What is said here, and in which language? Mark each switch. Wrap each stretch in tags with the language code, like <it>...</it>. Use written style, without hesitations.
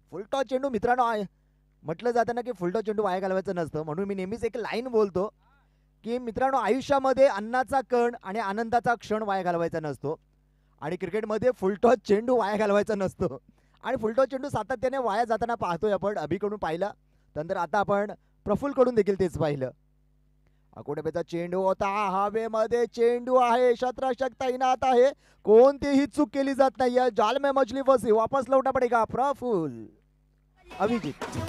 <mr>Full toss चेंडू मित्रांनो म्हटलं जातं ना की फुलटॉस चेंडू वाया घालवायचं नसतं, म्हणून मी नेहमीच एक लाईन बोलतो की मित्रांनो आयुष्यामध्ये अन्नाचा कण आणि आनंदाचा क्षण वाया घालवायचा नसतो, आणि क्रिकेटमध्ये फुलटॉस चेंडू वाया घालवायचा नसतो. आणि फुलटॉस चेंडू सातत्याने वाया जाताना पाहतोय आपण. अभिकडून पाहिलं, नंतर आता आपण प्रफुल कडून देखील तेच पाहिलं. अकोटेपेचा चेंडू होता हवेमध्ये, चेंडू आहे, शतरक्षक तैनात आहे, कोणतीही चूक केली जात नाही.</mr> <hi>जाल में मछली फसी, वापस लौटा पडेगा प्रफुल.</hi> <mr>अभिजित</mr>